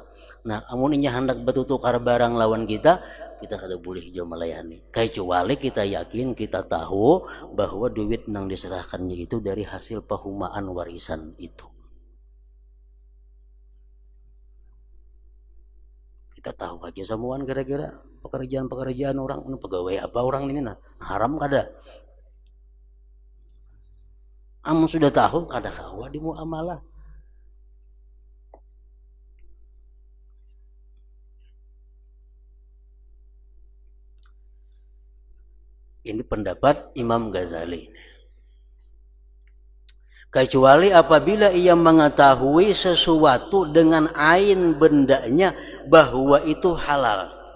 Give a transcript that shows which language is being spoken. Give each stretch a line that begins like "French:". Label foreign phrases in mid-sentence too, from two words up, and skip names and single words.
Banjar: Nah amun inya hendak bertukar barang lawan kita kada boleh jauh melayani kecuali kita yakin, kita tahu bahwa duit nang diserahkannya itu dari hasil pahumaan warisan itu. Kita tahu aja semuaan kira-kira pekerjaan orang, pegawai apa orang ini nah haram kada. Amun sudah tahu kada sawa di muamalah.
Indonesian: Ini pendapat Imam Ghazali. Kecuali apabila ia mengetahui sesuatu dengan ain bendanya bahwa itu halal.